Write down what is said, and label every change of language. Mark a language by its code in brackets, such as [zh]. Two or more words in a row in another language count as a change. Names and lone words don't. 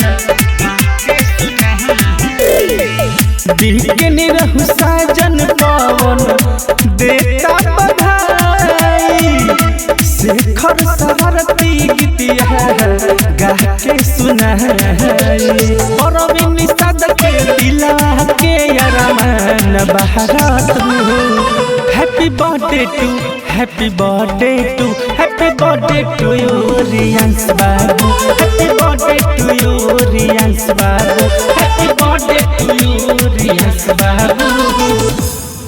[bho] दिल के निरहु साजन पवन देता बधाई। शेखर शरारती गीतिया गा के सुनाई। और निषाद के दिला के अरमान बहरात [en] Happy birthday to happy birthday to happy birthday to you रियांश बाबू। Happy birthday to you रियांश बाबू। Happy birthday to you रियांश बाबू।